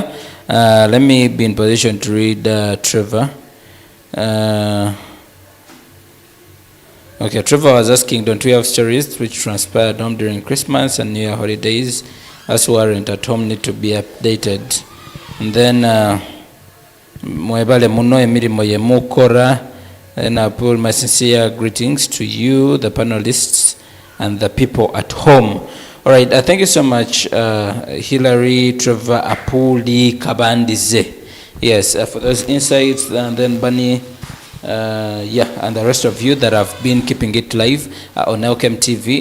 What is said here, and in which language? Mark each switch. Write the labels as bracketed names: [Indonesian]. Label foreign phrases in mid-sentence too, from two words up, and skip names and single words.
[English] Let me be in position to read Trevor. Okay, Trevor was asking, don't we have stories which transpired home during Christmas and New Year holidays as warrant at home need to be updated? And then, [Nyoro] mwebale muno emirimo ye mukora. [English] And I pull my sincere greetings to you, the panelists, and the people at home. All right, thank you so much, Hillary, Trevor, Apuli, Kabandize. Yes, for those insights, and then Bunny, and the rest of you that have been keeping it live on Elkem TV.